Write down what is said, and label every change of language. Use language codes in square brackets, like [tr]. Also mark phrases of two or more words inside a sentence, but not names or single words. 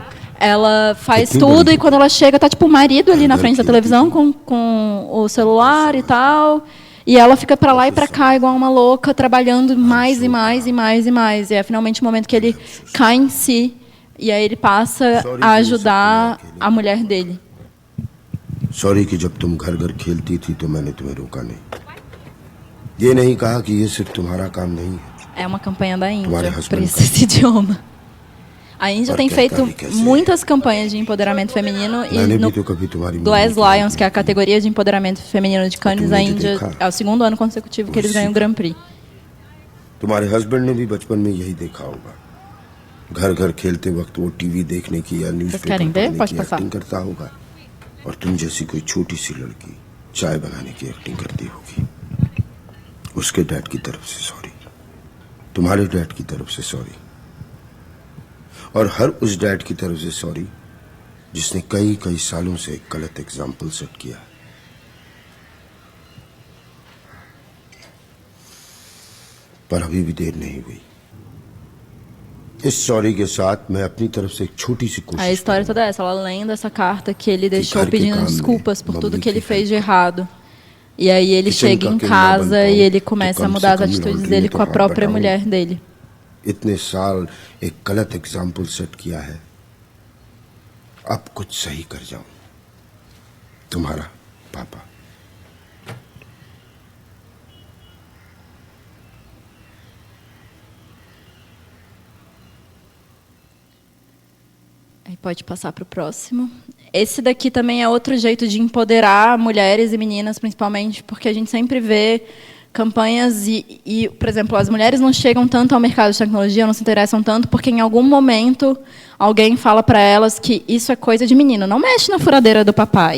[pt] Ela faz tudo e quando ela chega, tá tipo o marido ali na frente da televisão com o celular e tal. E ela fica para lá e para cá igual uma louca, trabalhando mais e mais e mais e mais. E é finalmente o momento que ele cai em si. E aí ele passa a ajudar a mulher dele. [hi] Sorry que जब तुम घर-घर खेलती थी तो मैंने तुम्हें रोका नहीं. ये नहीं कहा कि ये सिर्फ तुम्हारा काम नहीं है. [pt] É uma campanha da Índia para esse idioma. A Índia tem feito muitas campanhas de empoderamento feminino e no Glass Lions, que é a categoria de empoderamento feminino de Cannes, a Índia é o segundo ano consecutivo que eles ganham o Grand Prix. [hi] तुम्हारे हस्बैंड ने भी बचपन में यही देखा होगा. घर-घर खेलते वक्त वो टीवी देखने की या न्यूज़पेपर पढ़ने की एक्टिंग करता होगा और तुम जैसी कोई छोटी सी लड़की चाय बनाने की एक्टिंग करती होगी. उसके डैड की तरफ से सॉरी. तुम्हारे डैड की तरफ से सॉरी. और हर उस डैड की तरफ से सॉरी जिसने कई सालों से एक गलत [en] example set [hi] किया. पर अभी भी देर नहीं हुई. इस सॉरी के साथ मैं अपनी तरफ से एक छोटी सी कोशिश. [pt] A história toda é essa, ela lendo essa carta que ele deixou pedindo desculpas por tudo que ele fez de errado. E aí ele chega em casa e ele começa a mudar as atitudes dele com a própria mulher dele. [hi] इतने साल एक गलत [en] example set [hi] किया है, अब कुछ सही कर जाऊं। तुम्हारा पापा। [pt] Aí pode passar para o próximo. Esse daqui também é outro jeito de empoderar mulheres e meninas, principalmente, porque a gente sempre vê campanhas e, por exemplo, as mulheres não chegam tanto ao mercado de tecnologia, não se interessam tanto, porque em algum momento alguém fala para elas que isso é coisa de menino, não mexe na furadeira do papai.